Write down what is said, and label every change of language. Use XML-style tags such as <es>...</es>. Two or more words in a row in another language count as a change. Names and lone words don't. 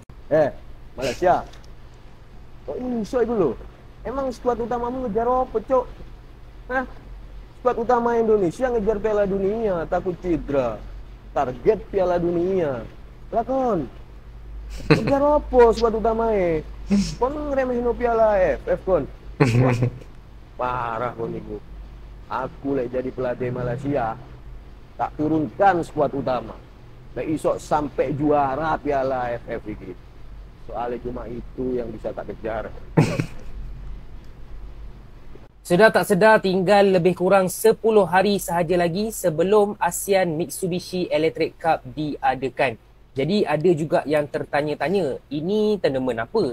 <id>Malaysia, kok insya dulu? Emang skuad utamamu ngejar apa, Cok? Hah? Skuad utama Indonesia ngejar Piala Dunia, takut cedera. Target Piala Dunia. Lakon. Ngejar apa skuad utamanya?</id> <jv>Kon ngeremehin Piala AFF kon. Parah kon iku. Aku lek jadi pelatih Malaysia, tak turunkan skuad utama. Lek isok sampai juara Piala AFF iki.</jv> <id>Soalnya cuma itu yang bisa tak kejar.</id> <ms>Sedar tak sedar tinggal lebih kurang 10 hari sahaja lagi sebelum ASEAN Mitsubishi Electric Cup diadakan. Jadi ada juga yang tertanya-tanya, ini tournament apa?</ms>